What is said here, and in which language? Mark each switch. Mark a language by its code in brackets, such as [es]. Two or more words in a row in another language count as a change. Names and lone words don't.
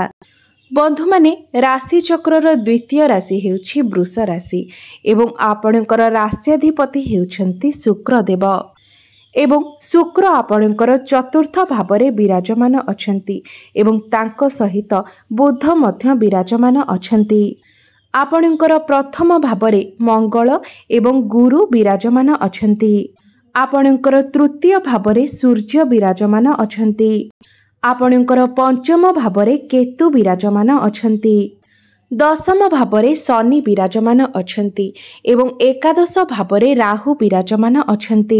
[or] ବନ୍ଧୁ ମାନେ ରାଶି ଚକ୍ରର ଦ୍ୱିତୀୟ ରାଶି ହେଉଛି ବୃଷ ରାଶି ଏବଂ ଆପଣଙ୍କର ରାଷ୍ଟ୍ରାଧିପତି ହେଉଛନ୍ତି ଶୁକ୍ର ଦେବ ଏବଂ ଶୁକ୍ର ଆପଣଙ୍କର ଚତୁର୍ଥ ଭାବରେ ବିରାଜମାନ ଅଛନ୍ତି ଏବଂ ତାଙ୍କ ସହିତ ବୁଧ ମଧ୍ୟ ବିରାଜମାନ ଅଛନ୍ତି। ଆପଣଙ୍କର ପ୍ରଥମ ଭାବରେ ମଙ୍ଗଳ ଏବଂ ଗୁରୁ ବିରାଜମାନ ଅଛନ୍ତି। ଆପଣଙ୍କର ତୃତୀୟ ଭାବରେ ସୂର୍ଯ୍ୟ ବିରାଜମାନ ଅଛନ୍ତି। ଆପଣଙ୍କର ପଞ୍ଚମ ଭାବରେ କେତୁ ବିରାଜମାନ ଅଛନ୍ତି। ଦଶମ ଭାବରେ ଶନି ବିରାଜମାନ ଅଛନ୍ତି ଏବଂ ଏକାଦଶ ଭାବରେ ରାହୁ ବିରାଜମାନ ଅଛନ୍ତି।